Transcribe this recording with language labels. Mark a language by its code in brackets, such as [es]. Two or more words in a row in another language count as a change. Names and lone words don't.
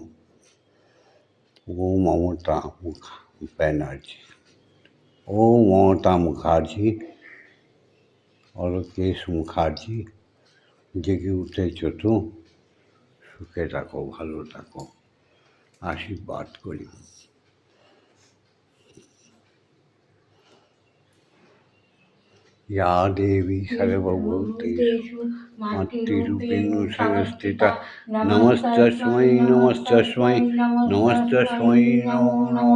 [bn] ও মমতা ব্যানার্জি, ও মমতা মুখার্জি, অলকেশ মুখার্জি, জেগে উঠেছ তো? সুখে থাকো, ভালো থাকো, আশীর্বাদ করি। [sa] या देवी सर्वभूतेषु मातृरूपेण संस्थिता नमस्तस्मै नमस्तस्मै नमस्तस्मै नमो नमः।